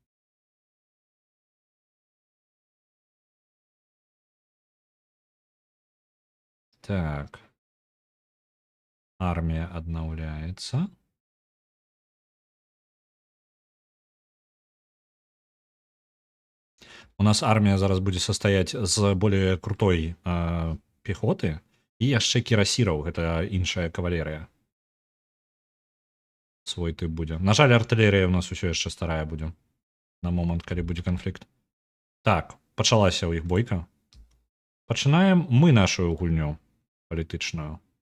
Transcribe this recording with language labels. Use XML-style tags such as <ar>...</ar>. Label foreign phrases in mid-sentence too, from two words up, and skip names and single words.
<be>Так. Армія аднаўляецца. У нас армія зараз будзе састаяць з</be> <ru>более крутой</ru> <be>пехоты і яшчэ кірасіраў, гэта іншая кавалерыя. Свой тып будзе. На жаль, артылерія ў нас усё яшчэ старая будзе. На момант, калі будзе канфлікт. Так, пачалася ў іх бойка. Пачынаем мы нашу гульню палітычную.</be>